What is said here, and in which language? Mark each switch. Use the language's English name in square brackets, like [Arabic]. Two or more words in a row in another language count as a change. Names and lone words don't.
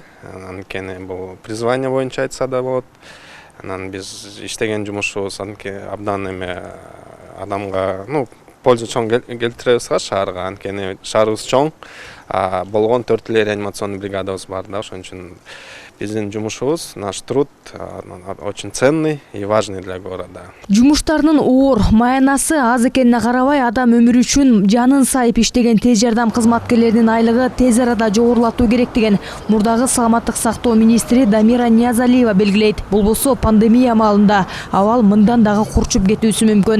[Kyrgyz] Анткени бул призвание боюнча айтса да болот. Анан биз иштеген жумушубуз абдан адамга, пользу чоң келтиребиз шаарга, анткени шаарыбыз чоң, болгон 4 реанимационный бригадабыз бар да, ошон үчүн биздин жумушубуз, [Russian] наш труд очень ценный и важный для города. [Kyrgyz] Жумуштарынын оор, маянасы аз экенине карабай, адам өмүрү үчүн жанын сайып иштеген тез жардам кызматкерлеринин айлыгы тез арада жогорулатуу керек деген мурдагы саламаттык сактоо министри Дамира Ниязалиева белгилейт. Болбосо пандемия маалында абал мындан дагы курчуп кетүүсү мүмкүн.